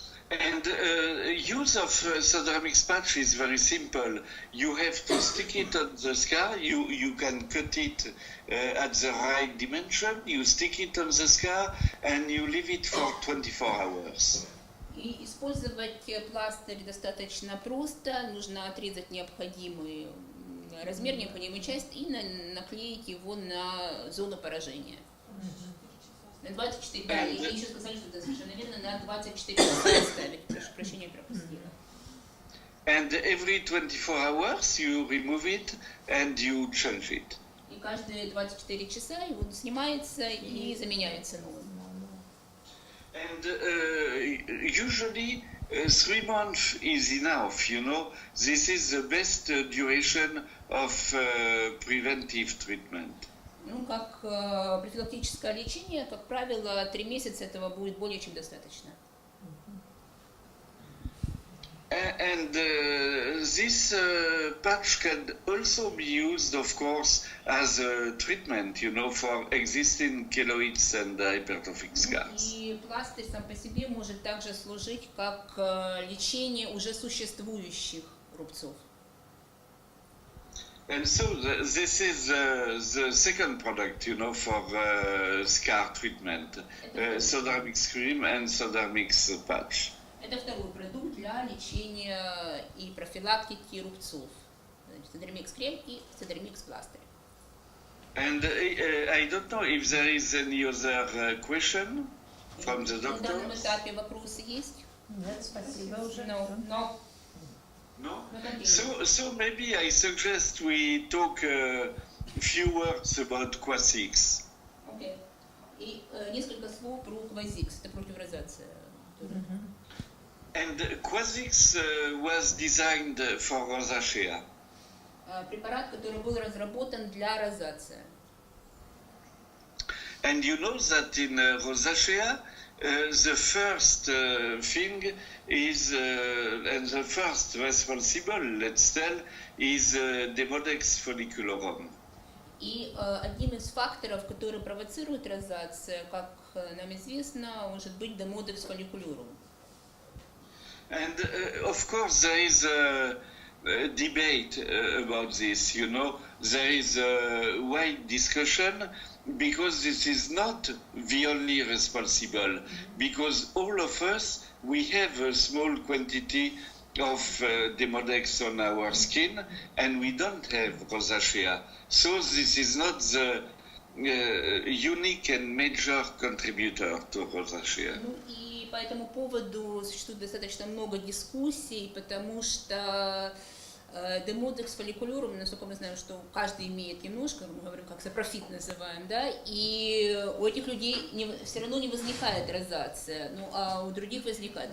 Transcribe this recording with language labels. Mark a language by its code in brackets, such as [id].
[en] And use of Sodermix patch is very simple. You have to stick it on the scar. You can cut it at the right dimension. You stick it on the scar and you leave it for 24 hours. [ru] И использовать пластырь достаточно просто. Нужно отрезать необходимый размер, необходимую часть и наклеить его на зону поражения. На 24, да, и еще сказали, что это совершенно верно, на 24 часа ставить, прошу прощения, пропустила. [en] And every 24 hours you remove it and you change it. [ru] И каждые 24 часа его снимается и заменяется новым. [en] And usually 3 months is enough, you know. This is the best duration of preventive treatment. [ru] Ну, как профилактическое лечение, как правило, 3 месяца этого будет более чем достаточно. [en] And this patch can also be used, of course, as a treatment, you know, for existing keloids and hypertrophic scars. [ru] И пластырь сам по себе может также служить как лечение уже существующих рубцов. [en] And so this is the second product, you know, for scar treatment, Sodermix cream and Sodermix patch. [ru] Это второй продукт для лечения и профилактики рубцов. Седермикс крем и седермикс пластырь. [en] And I don't know if there is any other question from the doctor. [ru] На данном этапе вопросы есть? Нет, спасибо уже. [en] No. No? So maybe I suggest we talk a few words about Quasix. Okay. [ru] И несколько слов про Quasix, это против розации. [en] And Quasix was designed for rosacea. [ru] Препарат, который был разработан для розации. [en] And you know that in rosacea, the first thing is, and the first responsible, let's tell, is Demodex folliculorum. [ru] И одним из факторов, который провоцирует розацию, как нам известно, может быть Demodex folliculorum. [en] And of course there is a debate about this, you know, there is a wide discussion because this is not the only responsible, because all of us, we have a small quantity of Demodex on our skin and we don't have rosacea. So this is not the unique and major contributor to rosacea. [ru] И по этому поводу существует достаточно много дискуссий, потому что Demodex folliculorum, насколько мы знаем, что каждый имеет немножко, мы говорим, как сапрофит называем, да, и у этих людей все равно не возникает розация, ну, а у других возникает.